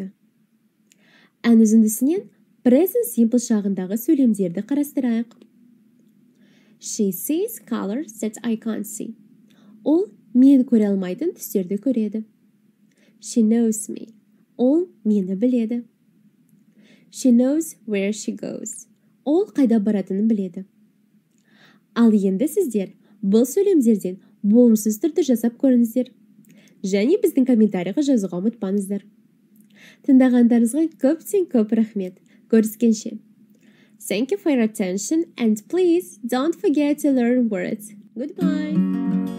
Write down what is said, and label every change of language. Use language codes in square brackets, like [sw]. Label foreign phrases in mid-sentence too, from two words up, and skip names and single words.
[kk] Ән үзіндісінен [en] present simple [kk] шағындағы сөйлемдерді қарастырайық. [en] She sees colors that I can't see. [kk] Ол мен көре алмайтын түстерді көреді. [en] She knows me. [kk] Ол мені біледі. [en] She knows where she goes. [kk] Ол қайда баратынын біледі. Ал енді сіздер бұл сөйлемдерден болымсыз түрді жасап көріңіздер. Және біздің комментарийға жазуға ұмытпаңыздар. Тыңдағандарыңызға көп рахмет. Көріскенше. [en] Thank you for your attention and please don't forget to learn words. Goodbye.